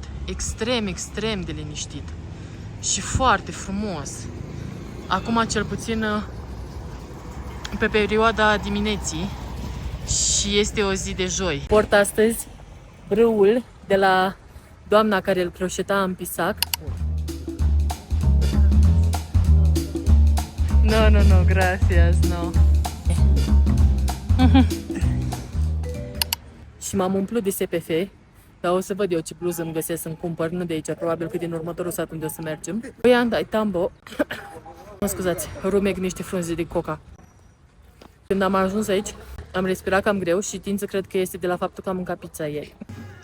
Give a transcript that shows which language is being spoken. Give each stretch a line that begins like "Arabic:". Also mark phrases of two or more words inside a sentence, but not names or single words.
Romanian: Extrem, extrem de liniștit. Și foarte frumos. Acum, cel puțin, pe perioada dimineții, și este o zi de joi. Port astăzi râul de la doamna care îl croșeta în pisac.
Spanish: No, gracias, no.
Romanian: Și m-am umplut de SPF, dar o să văd eu ce bluză îmi găsesc să-mi cumpăr, nu de aici, probabil că din următorul sat unde o să mergem. Ollantaytambo, mă scuzați, rumeg niște frunze de coca. Când am ajuns aici, am respirat cam greu și tind să cred că este de la faptul că am mâncat pizza ieri.